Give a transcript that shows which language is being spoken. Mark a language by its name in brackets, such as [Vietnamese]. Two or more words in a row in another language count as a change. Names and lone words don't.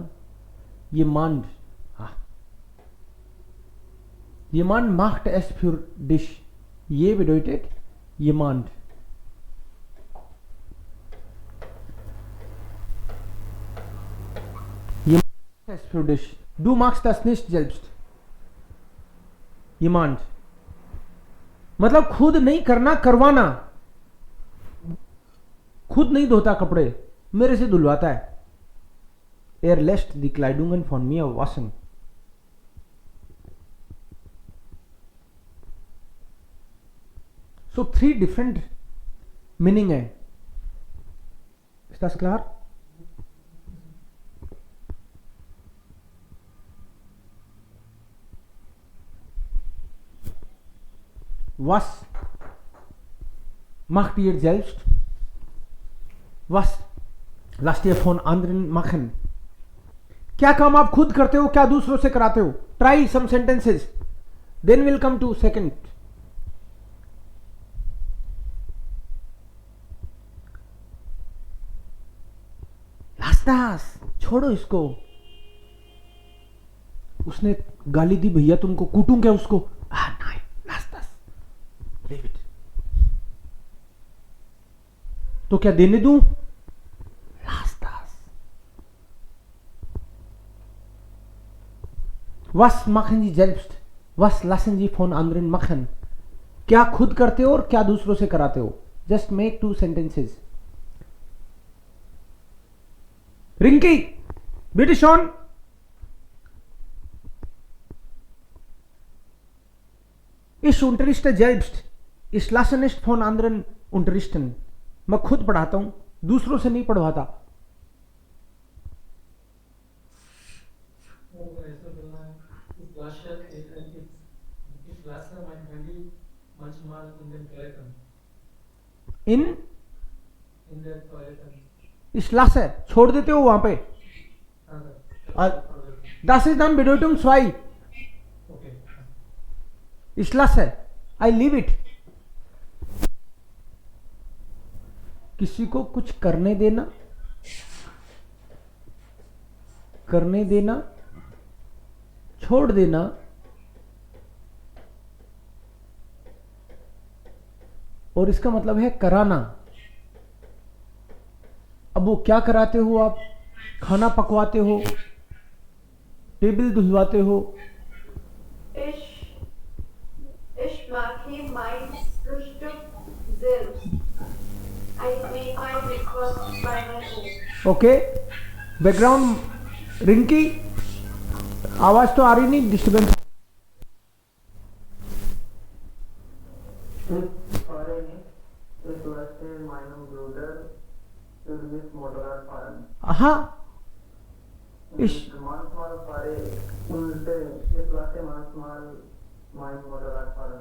[German] Jemand, jemand macht es für dich. Je bedeutet jemand. Jemand macht es für dich. Du machst das nicht selbst. [Hindi] Jemand मतलब खुद नहीं करना, करवाना। खुद नहीं धोता कपड़े, मेरे से धुलवाता है। [German] Er lässt die Kleidungen von mir waschen. [English] So 3 different meaning है। [German] Ist das klar? Was macht ihr selbst? Was lasst ihr von anderen machen? [Hindi] क्या काम आप खुद करते हो, क्या दूसरों से कराते हो? [English] Try some sentences, then we'll come to second. [German] Lass das, [Hindi] छोड़ो इसको। उसने गाली दी, भैया तुमको कूटूं क्या उसको? नहीं, [German] lass das, [English] leave it. [Hindi] तो क्या देने दूं? [German] Lass das. Was machen Sie selbst? Was lassen Sie von anderen machen? [Hindi] क्या खुद करते हो और क्या दूसरों से कराते हो? [English] Just make 2 sentences. Rinky, [German] bitte schon. Ich unterrichte selbst. Ich lasse nicht von anderen unterrichten. [Hindi] मैं खुद पढ़ाता हूं, दूसरों से नहीं पढ़वाता। ऐसा बोलना है, [German] ich lasse mein Handy manchmal in den Toiletten. In der Toiletten. Ich lasse, [Hindi] छोड़ देते हो वहां पे। हाँ सर। [German] Das ist dann Bedeutung 2. [Hindi] ओके। [German] Ich lasse, [English] I leave it. [Hindi] किसी को कुछ करने देना, छोड़ देना, और इसका मतलब है कराना। अब वो क्या कराते हो आप? खाना पकवाते हो, टेबल धुलवाते हो। [German] Ich mache mein Frühstück selbst. [English] I make my breakfast by my own. [Hindi] ओके, बैकग्राउंड रिंकी, आवाज तो आ रही नहीं, डिस्टर्बेंस। [German] Ich fahre nicht. Ich lasse meinen Bruder Service Motorradfahren. Aha, ich, Manchmal fahre ich lasse manchmal mein Motorrad fahren.